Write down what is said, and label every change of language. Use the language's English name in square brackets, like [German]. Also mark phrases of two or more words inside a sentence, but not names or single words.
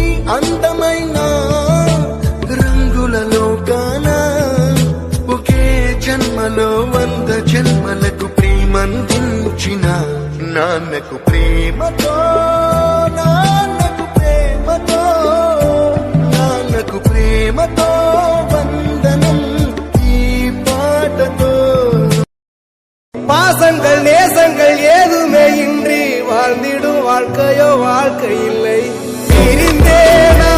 [Telugu] అందమైన రంగులలో కానా ఒకే జన్మలో 100 జన్మలకు ప్రేమందించిన నాన్నకు ప్రేమతో నాన్నకు ప్రేమతో నాన్నకు ప్రేమతో వందనం ఈ పాటతో [Tamil] பாசங்கள் நேசங்கள் ஏதுமே இன்றி வாழ்ந்திடும் வாழ்க்கையோ வாழ்க்கை இல்லை பிரிந்தே